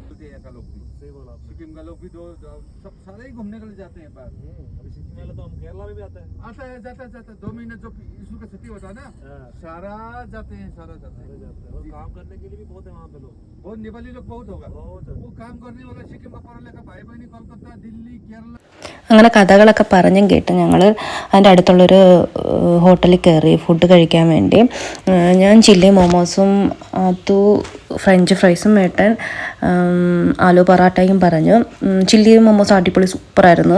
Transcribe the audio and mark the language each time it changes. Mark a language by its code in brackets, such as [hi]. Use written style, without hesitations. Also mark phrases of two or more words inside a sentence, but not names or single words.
[hi] का लोग भी सही बोला, सिक्किम का लोग भी सब सारे ही घूमने के लिए जाते हैं बाहर। अभी सिक्किम वाले तो हम केरला में भी आता है जाता है 2 महीने जो इशू का छुट्टी होता है ना, सारा जाते हैं और काम करने के लिए भी बहुत है वहाँ पे लोग, बहुत नेपाली लोग बहुत होगा वो काम करने वाला। सिक्किम का पढ़ा लिखा भाई बहनी कोलकाता दिल्ली केरला. [ml] അങ്ങനെ കഥകളൊക്കെ പറഞ്ഞും കേട്ട് ഞങ്ങൾ അതിൻ്റെ അടുത്തുള്ളൊരു ഹോട്ടലിൽ കയറി ഫുഡ് കഴിക്കാൻ വേണ്ടി. ഞാൻ ചില്ലി മോമോസും ഫ്രഞ്ച് ഫ്രൈസും ഏട്ടൻ ആലു പൊറാട്ടയും പറഞ്ഞു. ചില്ലി മോമോസ് അടിപൊളി സൂപ്പറായിരുന്നു.